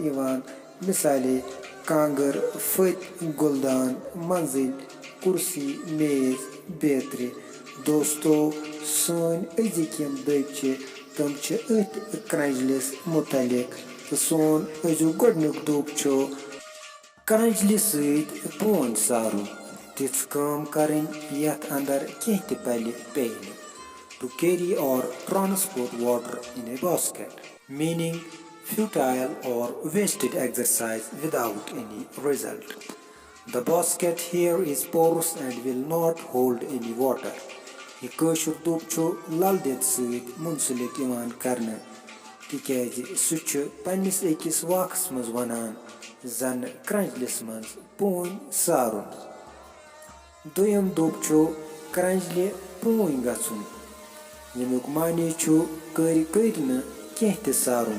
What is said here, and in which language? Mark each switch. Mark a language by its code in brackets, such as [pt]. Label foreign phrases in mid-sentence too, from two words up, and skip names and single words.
[ks] یِوان مثالے کانٛگٕر فٔتۍ گُلدان منزِل کُرسی میز بیترِ دوستو سٲنۍ أزِکۍ یِم دٔبۍ چھِ تِم چھِ أتھۍ کرنٛجلِس متعلق تہٕ سون أزیُک گۄڈنیُک دوٚب چھُ کرنٛجلہِ سۭتۍ پوٗنۍ سارُن تِژھ کٲم کرٕنۍ یتھ انٛدر کینٛہہ تہِ پلہِ پیٚیہِ نہٕ [en] to carry or transport water in a basket meaning futile or wasted exercise without any result. The basket here is porous and will not hold any water. [ks] یہِ کٲشُر دوٚب چھُ لل دٮ۪د سۭتۍ مُنسلِک یِوان کرنہٕ تِکیازِ سُہ چھُ پننِس أکِس واقعس منٛز ونان زنہٕ کرنٛجلِس منٛز پوٗنۍ سارُن دوٚیِم دوٚب چھُ کرنٛجلہِ پوٗنۍ گژھُن ییٚمیُک معنے چھُ کٔرۍ کٔرۍ نہٕ کینٛہہ تہِ سارُن